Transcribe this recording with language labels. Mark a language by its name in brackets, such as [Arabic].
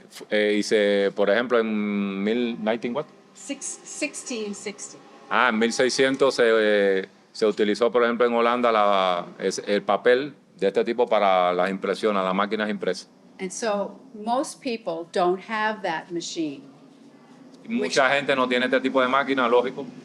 [Spanish] Hice, por ejemplo, en 1900, [English] what? 1660. [Spanish] En 1600 se utilizó, por ejemplo, en Holanda el papel de este tipo para las impresiones, las máquinas impresas. [English] And so most people don't have that machine. [Spanish] Y mucha gente no tiene este tipo de máquina, lógico.